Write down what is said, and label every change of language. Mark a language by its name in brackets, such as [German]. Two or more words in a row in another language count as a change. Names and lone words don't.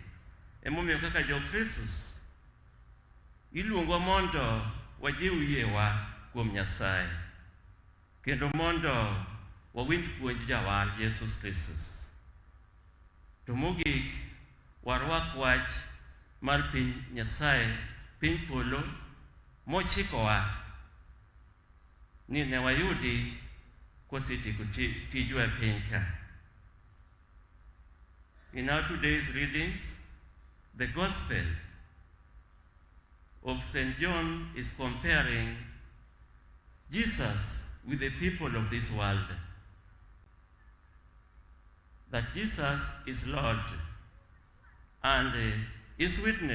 [Luo (Kenya and Tanzania)] Emomiyo kaka jo-Kristus iluongo mondo wajiw yiewa kuom Nyasaye kendo mondo wawinj puonj jawar Jesus Kristus. To mogik warwak wach mar piny Nyasaye, piny polo mochikowa ni ne wayudi kosetieko tijwa e piny ka. [English] In our today's readings, the Gospel of St. John is comparing Jesus with the people of this world. That Jesus is Lord and his witness.